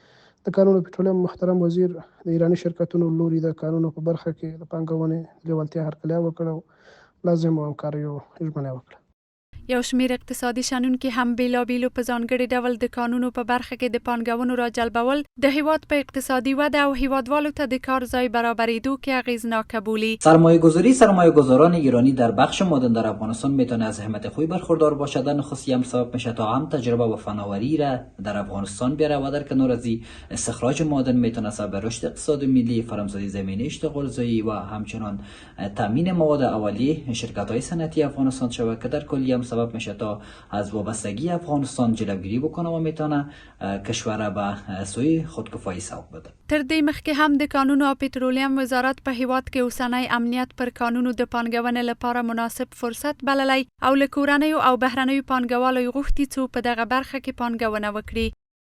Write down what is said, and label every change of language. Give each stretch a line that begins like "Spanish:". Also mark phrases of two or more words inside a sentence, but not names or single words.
Pashto: د کانونو پټرولیم محترم وزیر د ایرانی شرکتونو لوري د کانونو په برخه کې د پانګونې لیوالتیا هرکلی وکړ او لازمو همکاریو ژمنه وکړه. یو شمیر اقتصادي شنونکي هم بیلابیلو په ځانګړي ډول د کانونو په برخه کې د پانګونو راجلبول د هیواد په اقتصادي وده او هیوادوالو ته د کار ځای برابریدو کې اغیزناک بولي.
Persian: سرمایه‌گذاران ایرانی در بخش معدن در افغانستان میتونه از همت خوبی برخوردار باشد. نخستی هم سبب میشه تا هم تجربه و فناوری را در افغانستان بیاره و در کنار از استخراج معدن میتونه سبب رشد اقتصاد ملی، فراهم‌سازی زمینه اشتغال زایی و همچنان تامین مواد اولیه شرکت‌های صنعتی افغانستان شود که در کلی هم سبب میشه تا از وابستگی افغانستان جلوگیری بکنه و میتونه کشور به سوی خودکفایی سوق بده.
Pashto: تر دې مخکې هم د کانونو او پټرولیم وزارت په هیواد کې اوسنی امنیت پر کانونو د پانګونې لپاره مناسب فرصت بللی او له کورنیو او بهرنیو پانګوالو غوښتي څو په دغه برخه کې پانګونه وکړي.